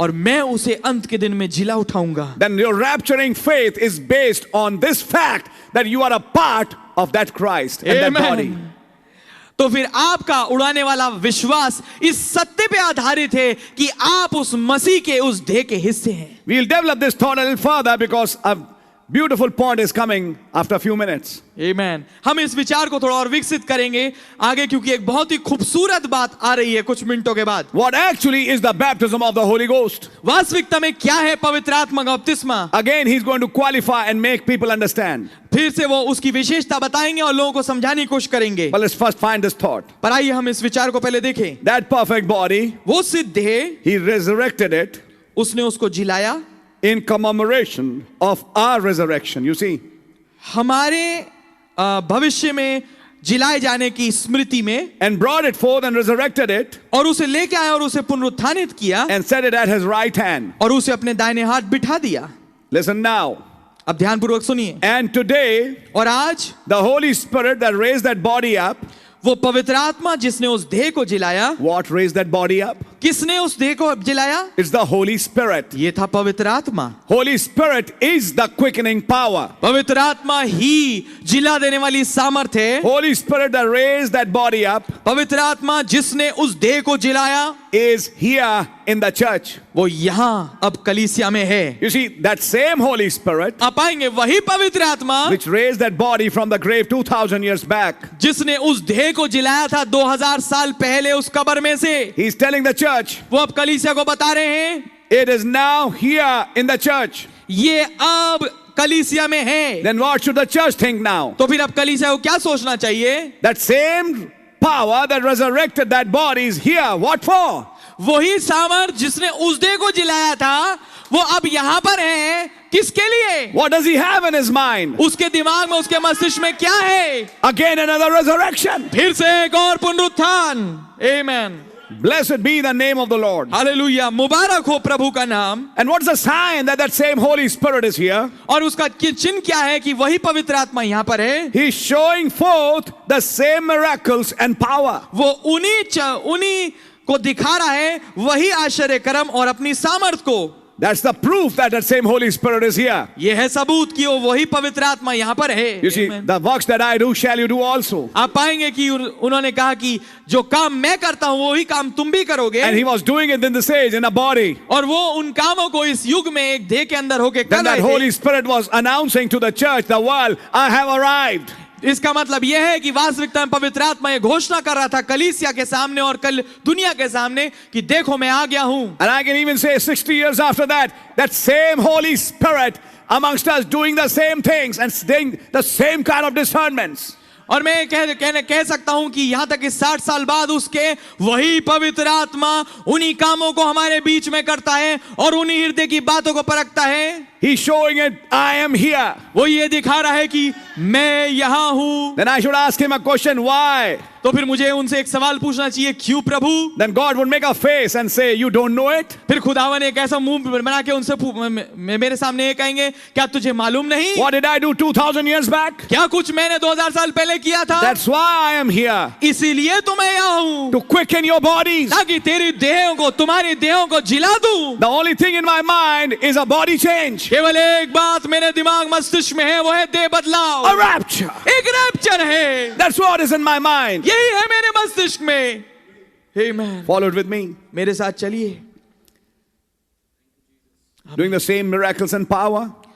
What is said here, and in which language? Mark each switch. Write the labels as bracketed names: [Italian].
[Hindi] और मैं उसे अंत के दिन में जिला उठाऊंगा। [English] Then your rapturing faith is based on this fact that you are a part of that Christ and that body. Amen. [Hindi] तो फिर आपका उड़ाने वाला विश्वास इस सत्य पे आधारित है कि आप उस मसीह के उस देह के हिस्से हैं। [English] We'll develop this thought a little further because a beautiful point is coming after a few minutes. [Hindi] आमेन। हम इस विचार को थोड़ा और विकसित करेंगे आगे, क्योंकि एक बहुत ही खूबसूरत बात आ रही है कुछ मिनटों के बाद। [English] What actually is the baptism of the Holy Ghost? [Hindi] वास्तविकता में क्या है पवित्र आत्मा का बपतिस्मा? [English] Again, he's going to qualify and make people understand. [Hindi] फिर से वो उसकी विशेषता बताएंगे और लोगों को समझाने की कोशिश करेंगे। [English] But let's first find this thought. [Hindi] पर आइए हम इस विचार को पहले देखें। [English] That perfect body, [Hindi] वो सिद्ध है, [English] he resurrected it [Hindi] उसने उसको जिलाया [English] in commemoration of our resurrection. You see, [Hindi] हमारे भविष्य में जिलाए जाने की स्मृति में, [English] and brought it forth and resurrected it [Hindi] और उसे लेके आया और उसे पुनरुत्थानित किया [English] and set it at his right hand. [Hindi] और उसे अपने दाहिने हाथ बिठा दिया। [English] Listen now. [Hindi] अब ध्यानपूर्वक सुनिए। [English] And today, [Hindi] और आज [English] the Holy Spirit that raised that body up, [Hindi] वो पवित्र आत्मा जिसने उस देह को जिलाया, [English] what raised that body up? [Hindi] किसने उस देह को जिलाया? [English] It's the Holy Spirit. [Hindi] ये था पवित्र आत्मा। [English] Holy Spirit is the quickening power. [Hindi] पवित्र आत्मा ही जिला देने वाली सामर्थ है। [English] Holy Spirit that raised that body up [Hindi] पवित्र आत्मा जिसने उस देह को जिलाया [English] is here in the church. [Hindi] वो यहाँ अब कलीसिया में है। [English] You see, that same Holy Spirit [Hindi] आप पाएंगे वही पवित्र आत्मा [English] which raised that body from the grave 2000 years back, [Hindi] जिसने उस देह को जिलाया था 2000 साल पहले उस कब्र में से, [English] he's telling the church, [Hindi] वो अब कलीसिया को बता रहे हैं, [English] it is now here in the church. [Hindi] ये अब कलीसिया में है। [English] Then what should the church think now? [Hindi] तो फिर अब कलीसिया को क्या सोचना चाहिए? [English] That same power that resurrected that body is here. What for? [Hindi] वही सामर्थ जिसने उस देह को जिलाया था वो अब यहाँ पर है। किसके लिए? [English] What does he have in his mind? [Hindi] उसके दिमाग में, उसके मस्तिष्क में क्या है? [English] Again another resurrection. [Hindi] फिर से एक और पुनरुत्थान। आमेन। [English] Blessed be the name of the Lord. [Hindi] Hallelujah, मुबारक हो प्रभु का नाम। [English] And what's the sign that that same Holy Spirit is here? [Hindi] और उसका चिन्ह क्या है कि वही पवित्र आत्मा यहाँ पर है? [English] He's showing forth the same miracles and power. [Hindi] वो उन्हीं को दिखा रहा है वही आश्चर्य कर्म और अपनी सामर्थ को। [English] That's the proof that that same Holy Spirit is here. [Hindi] ये है सबूत कि वो वही पवित्र आत्मा यहाँ पर है। [English] You see, Amen. the works that I do shall you do also. [Hindi] आप पाएंगे कि उन्होंने कहा कि जो काम मैं करता हूँ वही काम तुम भी करोगे। [English] And he was doing it in this age in a body. [Hindi] और वो उन कामों को इस युग में एक देह के अंदर होके कर [English] Then that [Hindi] रहे थे। [English] Holy Spirit was announcing to the church, the world, I have arrived. [Hindi] इसका मतलब यह है कि वास्तविकता में पवित्र आत्मा ये घोषणा कर रहा था कलीसिया के सामने और कल दुनिया के सामने कि देखो मैं आ गया हूं। [English] And I can even say 60 years after that, that same Holy Spirit amongst us doing the same things and doing the same kind of discernments. [Hindi] और मैं कह सकता हूं कि यहां तक कि 60 साल बाद उसके वही पवित्र आत्मा उन्हीं कामों को हमारे बीच में करता है और उन्हीं हृदय की बातों को परखता है। [English] He's showing it, I am here. [Hindi] वो ये दिखा रहा है कि मैं यहां हूं। [English] Then I should ask him a question, why? [Hindi] तो फिर मुझे उनसे एक सवाल पूछना चाहिए, क्यों प्रभु? [English] Then God would make a face and say, you don't know it? [Hindi] फिर खुदावन एक ऐसा मुंह बना के उनसे मेरे सामने ये कहेंगे, क्या तुझे मालूम नहीं? [English] What did I do 2000 years back? [Hindi] क्या कुछ मैंने 2000 साल पहले किया था? [English] That's why I am here. [Hindi] इसीलिए तो मैं यहाँ हूँ, [English] To quicken your bodies. [Hindi] ताकि तेरी देहों को, तुम्हारी देहों को जिला दूं। [English] The only thing in my mind is a body change. [Hindi] केवल एक बात मेरे दिमाग मस्तिष्क में है, वो है देह बदलाव। [English] A rapture. [Hindi] एक रैप्चर है। [English] That's what is in my mind. [Hindi] यही है मेरे मस्तिष्क में। [English] Amen. Follow it with me. [Hindi] मेरे साथ चलिए। [English] Doing the same miracles and power.